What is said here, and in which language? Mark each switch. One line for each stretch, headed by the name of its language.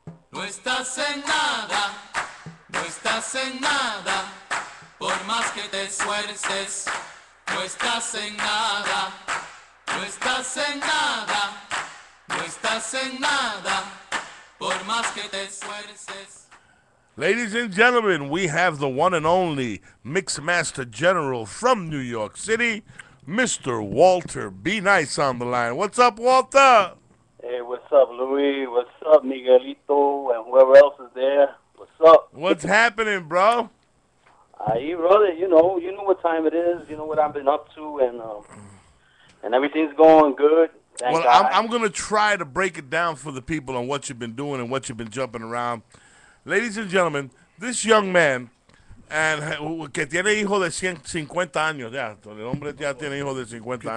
Spanish: No estás en nada, no estás en nada. Por más que te esfuerces, no estás en nada, no estás en nada, no estás en nada. Por más que te esfuerces.
English: Ladies and gentlemen, we have the one and only Mixmaster General from New York City, Mr. Walter B. Nice on the line. What's up, Walter? Hey, what's up, Louis? What's up, Miguelito, and whoever else is there? What's up? What's happening, bro? Ahí, brother, you know what time it is. You know what I've been up to, and everything's going good. Thank Well, God. I'm going to try to break it down for the people on what you've been doing and what you've been jumping around. ladies and gentlemen, this young man,
Spanish: que tiene hijo de 150 años, ya, el hombre ya tiene hijo de 50